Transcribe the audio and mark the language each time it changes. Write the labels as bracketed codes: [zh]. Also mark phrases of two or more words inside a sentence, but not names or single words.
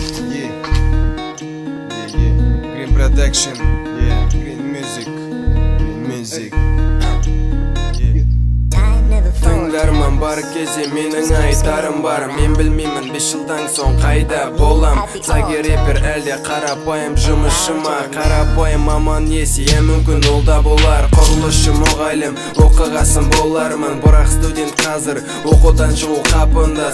[en] Yeah. Yeah, yeah. Green Production. Yeah. Green Music. Green Music. Yeah. [kk] Тыңдарман бар кезде менің айтарым бар. Мен білмеймін, бес жылдан соң қайда болам. Саги рэпер әлде қарапайым жұмысшы ма? Қарапайым маман есе, иә, мүмкін, ол да болар. Құрылысшы, мұғалім, оқығасын болармын. Бірақ студент қазір оқудан шығу қапында.